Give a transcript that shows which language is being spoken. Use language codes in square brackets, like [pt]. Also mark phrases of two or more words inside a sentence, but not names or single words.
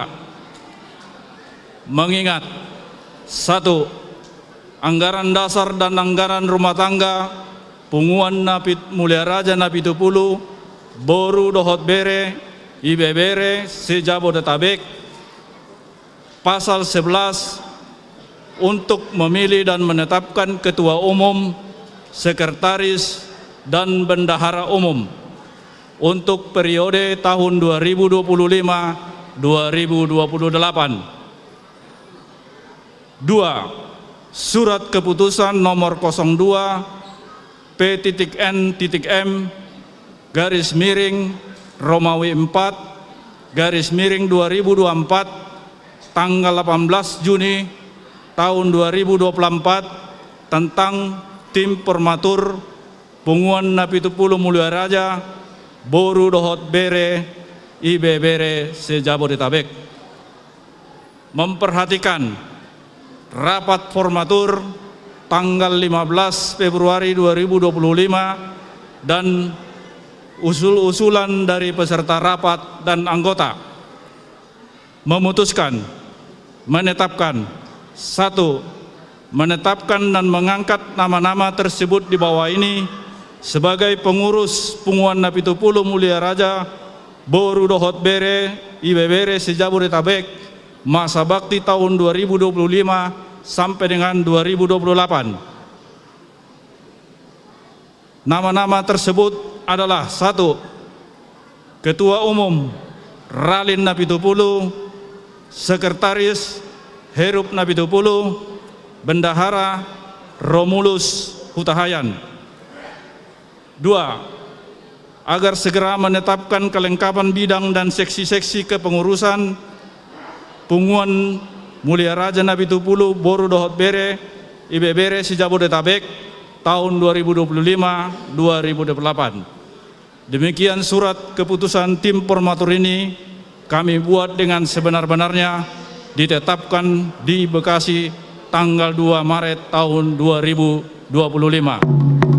[id] Mengingat 1. Anggaran dasar dan anggaran rumah tangga Punguan Mulia Raja Napitupulu Boru Dohot Bere Ibe Bere se-Jabodetabek pasal 11 untuk memilih dan menetapkan Ketua Umum, Sekretaris dan Bendahara Umum untuk periode tahun 2025-2028. 2. Surat keputusan nomor 02 P.N.M garis miring Romawi 4 garis miring 2024 tanggal 18 Juni tahun 2024 tentang tim permatur Punguan Napitupulu Mulia Raja Boru Dohot Bere IB Bere se-Jabodetabek, memperhatikan rapat formatur tanggal 15 Februari 2025 dan usul-usulan dari peserta rapat dan anggota, memutuskan menetapkan: 1. Menetapkan dan mengangkat nama-nama tersebut di bawah ini sebagai pengurus Punguan Napitupulu Mulia Raja Boru Dohot Bere IB Bere se-Jabodetabek masa bakti tahun 2025 sampai dengan 2028. Nama-nama tersebut adalah: 1. Ketua Umum Ralin Napitupulu, Sekretaris Herup Napitupulu, Bendahara Romulus Hutahayan. 2. Agar segera menetapkan kelengkapan bidang dan seksi-seksi kepengurusan Punguan Mulia Raja Napitupulu Boru Dohot Bere IB Bere se-Jabodetabek tahun 2025-2028. Demikian surat keputusan tim formatur ini kami buat dengan sebenar-benarnya, ditetapkan di Bekasi tanggal 2 Maret tahun 2025.